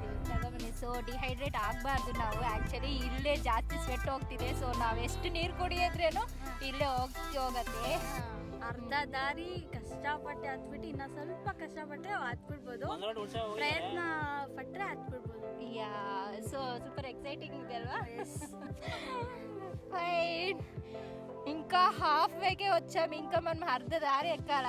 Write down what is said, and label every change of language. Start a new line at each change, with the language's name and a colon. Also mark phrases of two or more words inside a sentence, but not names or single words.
English: so dehydrate
Kannada: ಆಗಬಾರ್ದು ನಾವು. ಆ್ಯಕ್ಚುಲಿ ಇಲ್ಲೇ ಜಾಸ್ತಿ ಸ್ವೆಟ್ ಹೋಗ್ತಿದೆ. ಸೊ ನಾವು ಎಷ್ಟು ನೀರು ಕುಡಿಯೋದ್ರೇನು ಇಲ್ಲೇ ಹೋಗತ್ತೆ. ಅರ್ಧ ದಾರಿ ಕಷ್ಟಪಟ್ಟೆ ಹತ್ಬಿಟ್ಟು ಇನ್ನ ಸ್ವಲ್ಪ ಕಷ್ಟಪಟ್ಟೆ ಹತ್ಬಿಡ್ಬೋದು. ಪ್ರಯತ್ನ ಪಟ್ಟರೆ ಹತ್ಬಿಡ್ಬೋದು.
English: ya so super exciting
Telugu: ಇದೆ అల్వా? ఫైన్. ఇంకా హాఫ్ వేకే వచ్చాము. ఇంకా మనం అర్ధ దారి ఎక్కాలా.